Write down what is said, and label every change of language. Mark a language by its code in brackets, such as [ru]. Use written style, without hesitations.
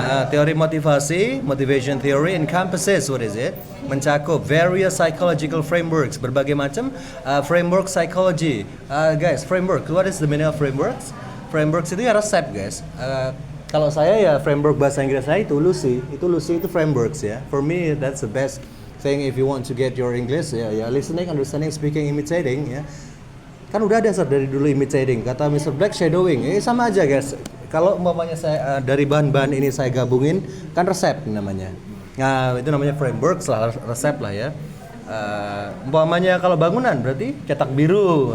[id] Teori motivasi, [en] motivation theory encompasses, what is it? Mencakup various psychological frameworks, [id] berbagai macam [en] framework psychology. Guys, framework, what is the meaning of frameworks? [id] Frameworks itu ya resep guys. Kalau saya ya framework bahasa Inggris saya itu Lucy itu frameworks ya. [en] For me that's the best thing if you want to get your English ya, listening, understanding, speaking, imitating ya. [id] Kan udah ada dari dulu imitating, kata Mr. Black shadowing, sama aja guys. Kalau umpamanya saya dari bahan-bahan ini saya gabungin kan resep namanya. Nah, itu namanya framework lah, resep lah ya. Umpamanya kalau bangunan berarti cetak biru.